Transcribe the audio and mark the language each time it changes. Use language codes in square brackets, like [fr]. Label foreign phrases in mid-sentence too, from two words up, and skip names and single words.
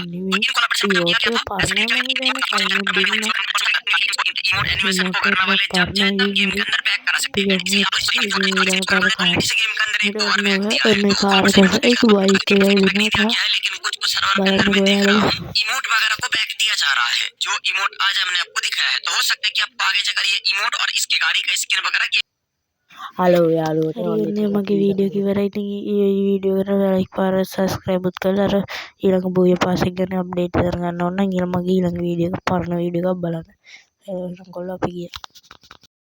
[hi] तो इन कोलैबोरेशन का किया क्या था, जैसे कि जो इमोट एनिमेशन को करने वाले जब चाहे तब गेम के अंदर पैक करा सकते हैं। जैसे आप इसको छोटे छोटे से करने वाले किसी गेम के अंदर एक दो बार में दिया है एक बाइक के लिए नहीं दिया गया है, लेकिन कुछ कुछ सर्वर पे मैं देख रहा हूं इमोट वगैरह को पैक दिया जा रहा है। जो इमोट आज हमने आपको दिखाया है, तो हो सकता है कि आप आगे जाकर ये इमोट और इसकी गाड़ी का स्किन वगैरह [si] හලෝ යාළුවෝ ඔන්න මගේ වීඩියෝ එක ඉවරයි ඉතින් මේ වීඩියෝ එකට ලයික් පාර සබ්ස්ක්‍රයිබ් උත් කරලා අර ඊළඟ බෝය පාස් එක ගැන අප්ඩේට් කරගන්න ඕන නම් ඊළඟ වීඩියෝ එක පරණ වීඩියෝ එකක් බලන්න එහෙනම් කොල්ලෝ අපි ගියා